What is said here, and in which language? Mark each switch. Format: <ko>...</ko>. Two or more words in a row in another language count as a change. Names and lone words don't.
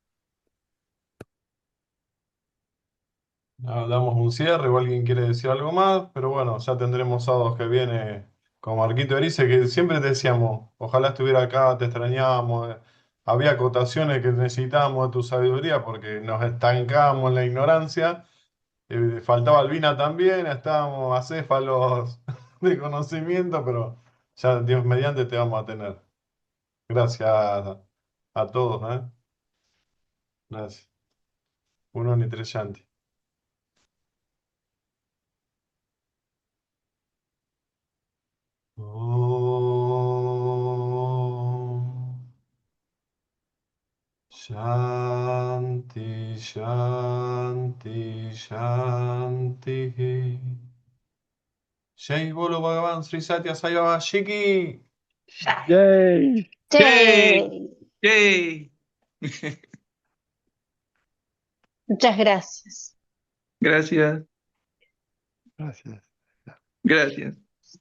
<es>Damos un cierre, o alguien quiere decir algo más, pero bueno, ya tendremos sábados que viene con Marquito Erice, que siempre te decíamos, ojalá estuviera acá, te extrañábamos, había acotaciones que necesitábamos de tu sabiduría porque nos estancábamos en la ignorancia, faltaba Albina también, estábamos acéfalos de conocimiento, pero ya Dios mediante te vamos a tener. Gracias a todos, ¿eh? Gracias. Uno ni tres llanti.</es> <sa>ॐ शान्ति शान्ति शान्ति.</sa> <hi>जय बोलो भगवान श्री सत्य साई बाबा शिकी. Yay.</hi> <es>Che, Yay. muchas gracias. Gracias, Gracias. gracias.</es>